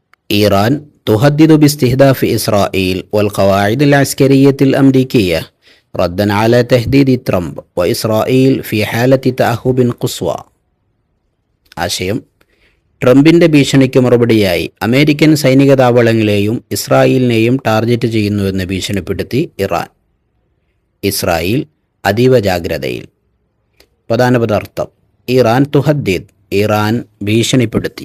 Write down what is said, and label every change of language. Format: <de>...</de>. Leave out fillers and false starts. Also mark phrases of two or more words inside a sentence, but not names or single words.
<ar>إيران تهدد باستهداف إسرائيل والقواعد العسكرية الأمريكية ردا على تهديد ترامب وإسرائيل في حالة تأهب قصوى.</ar> <ml>ആശയം: ട്രംപിന്റെ ഭീഷണിക്ക് മറുപടിയായി അമേരിക്കൻ സൈനിക താവളങ്ങളെയും ഇസ്രായേലിനെയും ടാർഗറ്റ് ചെയ്യുന്നുവെന്ന് ഭീഷണിപ്പെടുത്തി ഇറാൻ. ഇസ്രായേൽ അതീവ ജാഗ്രതയിൽ. പ്രധാന പദാർത്ഥം: ഇറാൻ തുഹദ്ദീദ്, ഇറാൻ ഭീഷണിപ്പെടുത്തി.</ml>